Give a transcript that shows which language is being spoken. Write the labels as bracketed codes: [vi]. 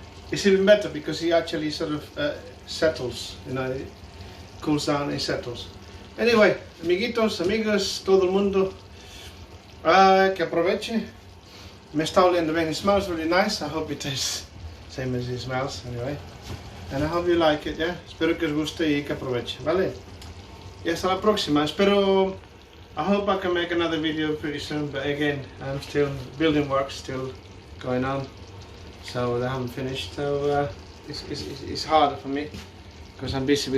[en] It's even better because it actually sort of settles, you know, it cools down and settles. [es] Anyway, amiguitos, amigas, todo el mundo, que aproveche. Me está oliendo bien. [en] It smells really nice. I hope it tastes same as it smells anyway. And I hope you like it, yeah? [es] Espero que os guste y que aproveche, ¿vale? Y hasta la próxima. Espero, [en] I hope I can make another video pretty soon, but again, I'm still, building work still going on, so I haven't finished, so it's harder for me, because I'm busy with other things anyway, so I haven't got the time. Okay,